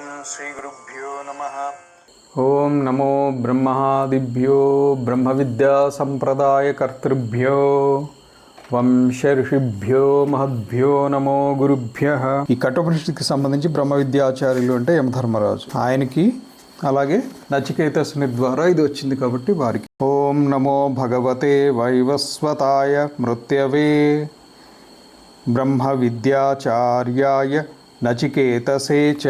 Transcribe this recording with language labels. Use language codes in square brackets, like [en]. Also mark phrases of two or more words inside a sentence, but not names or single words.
[sa] श्रीगुरुभ्यो नमः। ओम नमो ब्रह्मादिभ्यो ब्रह्म विद्या संप्रदाय कर्तृभ्यो వంశ ఋషిభ్యో మహద్భ్యో నమో గురుభ్యః. [te] ఈ కఠోపనిషత్తుకి సంబంధించి బ్రహ్మ విద్యాచార్యులు అంటే యమధర్మరాజు, ఆయనకి అలాగే నచికేతసుని ద్వారా ఇది వచ్చింది కాబట్టి వారికి. [sa] ఓం నమో భగవతే వైవస్వతాయ మృత్యవే బ్రహ్మ విద్యాచార్యాయ నచికేతసే చ.